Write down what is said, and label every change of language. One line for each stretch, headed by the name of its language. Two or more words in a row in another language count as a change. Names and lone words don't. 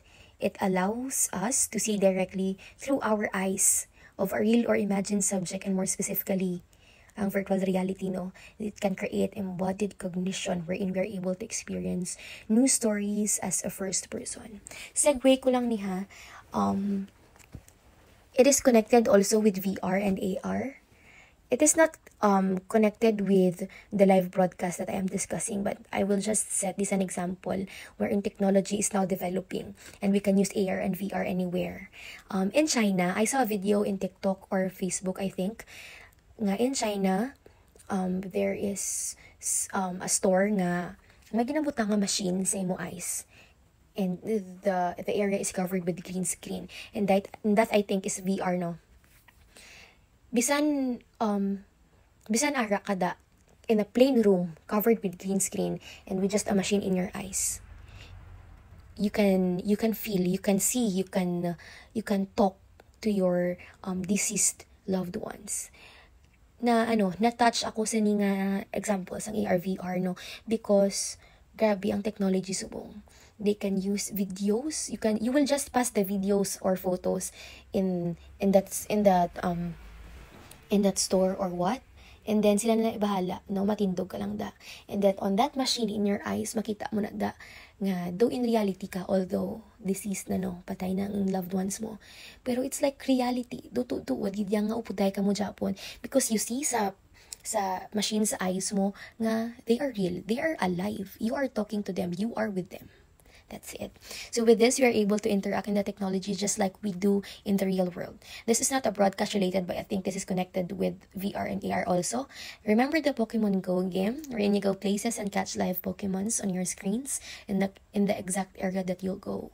English: It allows us to see directly through our eyes of a real or imagined subject, and more specifically, ang virtual reality, no, it can create embodied cognition wherein we are able to experience news stories as a first person.
Hiligaynon: Segue ko lang niha,
English: it is connected also with VR and AR. It is not connected with the live broadcast that I am discussing, but I will just set this an example wherein technology is now developing and we can use AR and VR anywhere. In China, I saw a video in TikTok or Facebook, I think, nga in China, there is a store
Hiligaynon: nga may ginabutang nga machine sa imo
English: eyes, and the area is covered with green screen, and that I think is VR, no.
Hiligaynon: Bisan ara kada
English: in a plain room covered with green screen and with just a machine in your eyes, you can feel, you can see, you can talk to your deceased loved ones.
Hiligaynon: Na-touch ako sa ni nga examples ang AR, VR, no, because grabe ang technology subong.
English: They can use videos, you will just pass the videos or photos in that store or what, and then
Hiligaynon: sila na ibahala, no, matindog ka lang da,
English: and then on that machine in your eyes
Hiligaynon: makita mo na da nga
English: though in reality ka, although deceased
Hiligaynon: na, no, patay na ang
English: loved ones
Hiligaynon: mo, pero
English: it's like reality,
Hiligaynon: tutuwad gid nga upuday ka mo Japon,
English: because you see
Hiligaynon: sa machine sa eyes mo nga
English: they are real, they are alive, you are talking to them, you are with them. That's it. So with this, we are able to interact in the technology just like we do in the real world. This is not a broadcast related, but I think this is connected with VR and AR also. Remember the Pokemon Go game, wherein you go places and catch live Pokemons on your screens in the exact area that you'll go.